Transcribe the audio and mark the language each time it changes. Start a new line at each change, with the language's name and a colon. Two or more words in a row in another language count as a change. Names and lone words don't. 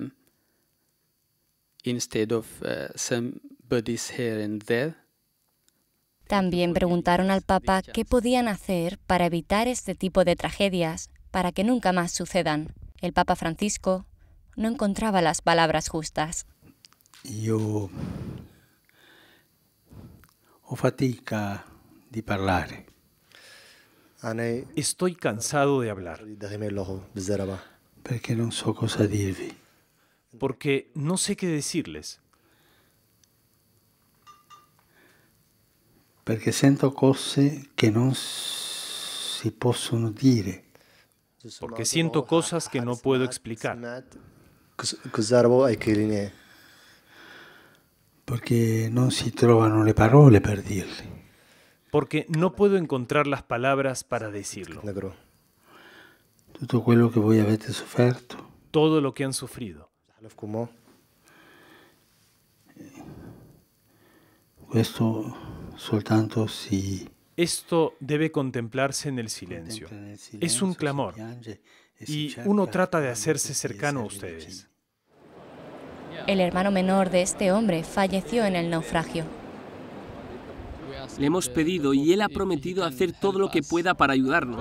Spanish: También preguntaron al Papa qué podían hacer para evitar este tipo de tragedias, para que nunca más sucedan. El Papa Francisco no encontraba las palabras justas.
Italian: Io ho fatica di parlare.
Spanish: Estoy cansado de hablar.
Italian: Perché non so cosa dirvi.
Spanish: Porque no sé qué decirles.
Italian: Perché sento cose che non si possono dire.
Spanish: Porque siento cosas que no puedo explicar.
Italian: Perché non si trovano le parole per dirli.
Spanish: Porque no puedo encontrar las palabras para decirlo.
Italian: Tutto quello che voi avete sofferto.
Spanish: Todo lo que han sufrido.
Italian: Questo soltanto si...
Spanish: Esto debe contemplarse en el silencio. Es un clamor. Y uno trata de hacerse cercano a ustedes. El hermano menor de este hombre falleció en el naufragio. Le hemos pedido y él ha prometido hacer todo lo que pueda para ayudarnos.